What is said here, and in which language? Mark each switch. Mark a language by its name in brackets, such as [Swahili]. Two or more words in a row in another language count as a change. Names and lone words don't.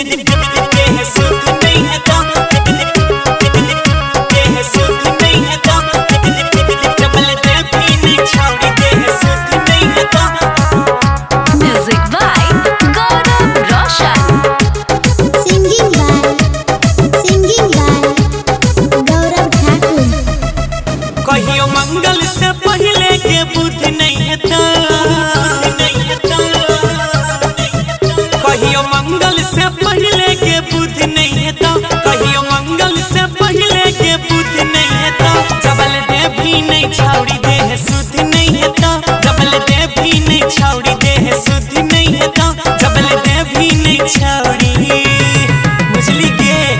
[English] Music by Gaurav Roshan. Singing by Gaurav Thakur. [Maithili] कहियो मंगल से पहले के बुध नहीं है तो कहियो मंगल से पहले के बुध नहीं है तो कहियो मंगल से पहले के बुध नहीं है तो जबल दे भी नहीं छाउड़ी दे है सुध नहीं है तो जबल दे भी नहीं छाउड़ी दे है सुध नहीं है तो जबल दे भी नहीं छाउड़ी मुझली के